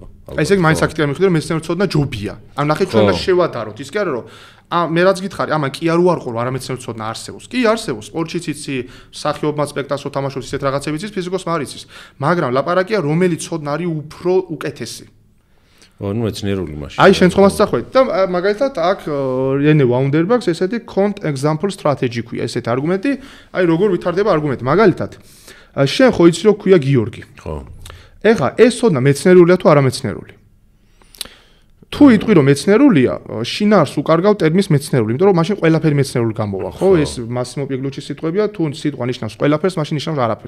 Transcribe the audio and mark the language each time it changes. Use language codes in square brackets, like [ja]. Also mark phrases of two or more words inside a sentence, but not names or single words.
[ka] აი ესე იგი მაინც აქ თქვენ მიხვდეთ რომ მეცნიერული ცოდნა ჯობია. ანუ ნახე ჩვენ უნდა შევადაროთ, ის კი არა რომ მე რაც გითხარი, ამან კი არ უარყო რომ არამეცნიერული ცოდნა არსებობს. კი არსებობს, სპორტშიც იცი, მსახიობმა სპექტაკლს თამაშობს, ისეთ რაღაცებს იცის, ფიზიკოსმა არ იცის. მაგრამ ლაპარაკია რომელი ცოდნა არის უფრო უკეთესი. ანუ მეცნიერული მაშინ. აი შენ ხომას წახვედი და მაგალითად აქ რენე ვაუნდერბაგს ესეთი [en] count example strategy [ka] ქვია, ესეთი არგუმენტი, აი როგორ ვითარდება არგუმენტი. მაგალითად შენ ხო იცი რომ ქვია გიორგი. ხო. ეხლა ეს ცოდნა მეცნიერულია თუ არამეცნიერული? თუ იტყვი რომ მეცნიერულია, შინაარს უკარგავ ტერმინს მეცნიერული, იმიტომ რომ მაშინ ყველაფერი მეცნიერული გამოვა, ხო? ეს მასიმო პიგლუჩის სიტყვებია, თუ სიტყვა ნიშნავს ყველაფერს, მაშინ ნიშნავს არაფერს.